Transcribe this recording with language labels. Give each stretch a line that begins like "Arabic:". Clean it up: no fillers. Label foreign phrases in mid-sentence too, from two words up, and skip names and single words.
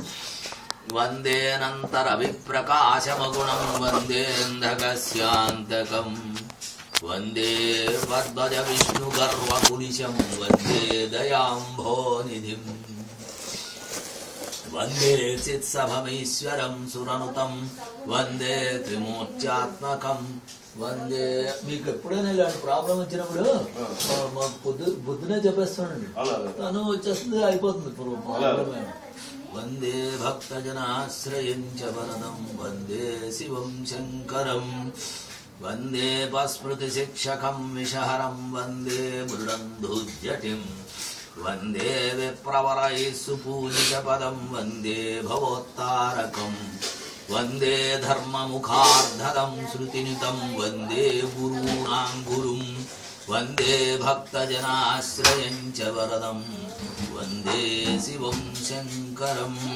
Sanskrit: वन्देऽनन्तरविप्रकाशमगुणं वन्देऽन्धकस्यान्तकं वन्दे पद्मजविष्णुगर्वकुलिशं वन्दे दयाम्भोनिधिं वन्दे चित्सभमीश्वरं सुरनुतं वन्दे त्रिमूर्त्यात्मकं वन्दे।
Telugu: మీకు ఎప్పుడైనా ఇలాంటి ప్రాబ్లం వచ్చినప్పుడు పొద్దునే చెప్పేస్తానండి, తను వచ్చేస్తుంది, అయిపోతుంది ప్రాబ్లమే.
Sanskrit: वन्दे भक्तजनाश्रयं च वरदं वन्दे शिवं शङ्करं वन्दे पस्मृतिशिक्षकं विषहरं वन्दे मृडन्धुजटिं वन्दे विप्रवरैः सुपूजितपदं वन्दे भवोत्तारकं वन्दे धर्ममुखार्धदं श्रुतिनितं वन्दे गुरूणां गुरुं वन्दे भक्तजनाश्रयं च वरदं वन्दे शिवं शङ्करम्।